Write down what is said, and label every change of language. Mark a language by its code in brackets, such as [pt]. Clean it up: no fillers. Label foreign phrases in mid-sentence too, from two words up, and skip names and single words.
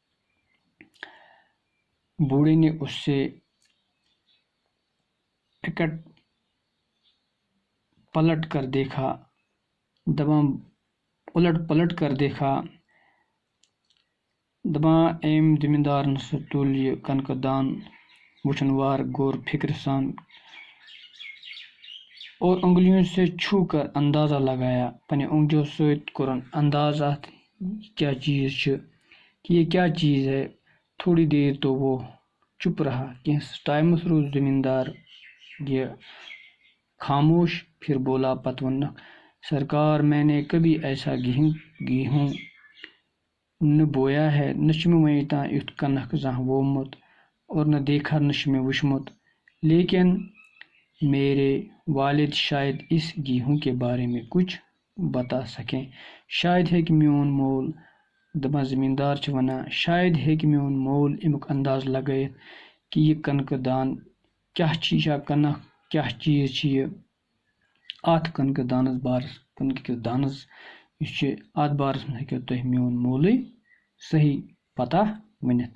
[ur] بوڑھے نے اس سے اکٹ پلٹ کر دیکھا. دپان الٹ پلٹ کر دیکھا. [ks] دپان أمۍ زمیٖندارن سُہ تُل یہِ کنکہ دان وٕچھن وار غور فکر سان [ur] اور انگلیوں سے چھو کر اندازہ لگایا. [ks] پننہِ انگلیوں سۭتۍ کوٚرُن انداز اتھ کیا چیز چھُ [ur] کہ یہ کیا چیز ہے. تھوڑی دیر تو وہ چپ رہا. [ks] کینٛہہ ٹائمس روٗد زمیٖندار یہ خاموش. [ur] پھر بولا [ks] پتہٕ ووٚنُکھ. [ur] سرکار میں نے کبھی ایسا گیہوں نہ بویا ہے. [ks] نہ چھُ مےٚ وُنیُک تام یُتھ کنک زانٛہہ وومُت [ur] اور نہ دیکھا [ks] نہ چھُ مےٚ وُچھمُت. [ur] لیکن میرے والد شاید اس گیہوں کے بارے میں کچھ بتا سکیں. [ks] شاید ہیٚکہِ میون مول. دپان زمیٖندار چھُ ونان شاید ہیٚکہِ میون مول امیُک انداز لگٲیِتھ کہ یہ کنکہ دان کیٛاہ چھِ. یہِ چھا کنک کیٛاہ چیٖز چھِ یہِ. اتھ کنکہ دانس بارس کنکہ دانس یُس چھُ اتھ بارس منٛز ہیٚکِو تُہۍ میون مولٕے صحیح پتہ ؤنِتھ.